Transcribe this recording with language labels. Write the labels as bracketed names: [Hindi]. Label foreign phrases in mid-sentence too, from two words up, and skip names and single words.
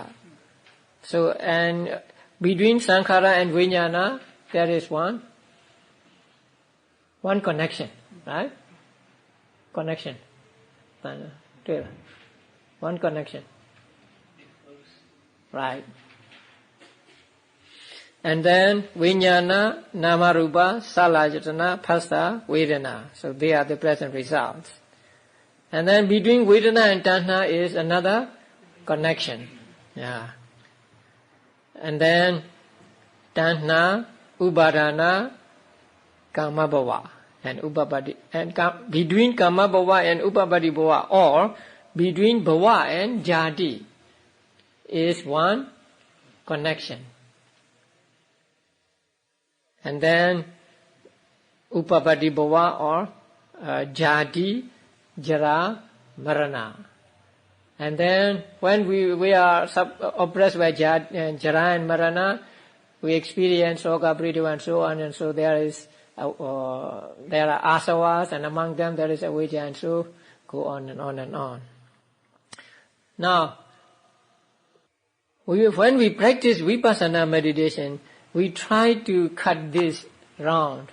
[English] So, and between sankhara and vijnana, there is one connection, right? Connection. One connection. Right. And then [Pali] vijnana, namarupa, salajatana, phassa, vedana. [English] So they are the present results. And then between vedana and tanha is another connection. Yeah. And then [Pali] tanha, upadana, kama bhava and upapati. [English] And between [Pali] kama bhava [English] and [Pali] upapati bhava, [English] or between bhava and jati, is one connection. And then [Pali] upapati bhava, or jati, jara, marana. [English] And then when we are oppressed by jara and marana, we experience [Pali] soka, pritha, [English] and so on, and so there are asavas, and among them there is avijja, and so go on and on and on. Now, when we practice vipassana meditation, we try to cut this round.